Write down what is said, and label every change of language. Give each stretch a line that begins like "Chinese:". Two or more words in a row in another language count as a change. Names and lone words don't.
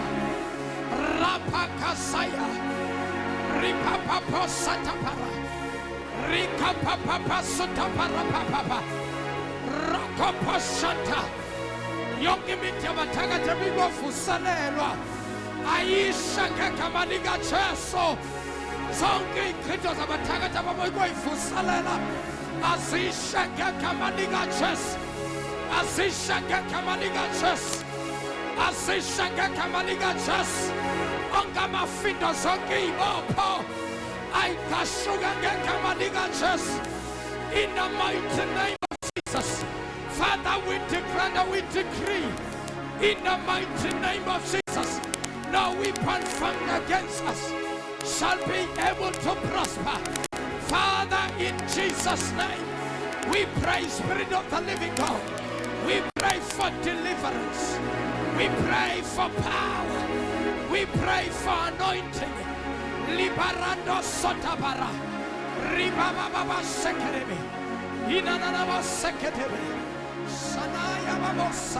Zulu: Rapa kasaya. Ripa papa satapara. Rika papa satapara papa. Raka pasata. Yongi mitya matanga tabigo fusanelwa. ayisha ngegama likaJesu zonke ichitho zabathakathi ababoyi koyivuselela azisha ngegama likaJesu azisha ngegama likaJesu azisha ngegama likaJesu ongamafindo zonke iy'bopho ayikashuka ngegama likaJesu
English: in the mighty name of Jesus. Father, we declare and we decree in the mighty name of Jesus, no weapon formed against us shall be able to prosper. Father, in Jesus' name, we pray, Spirit of the living God. We pray for deliverance. We pray for power. We pray for anointing. Liberando sotabara. Ribababa sekerebe. Inanaba sekerebe. Sanaya babosa.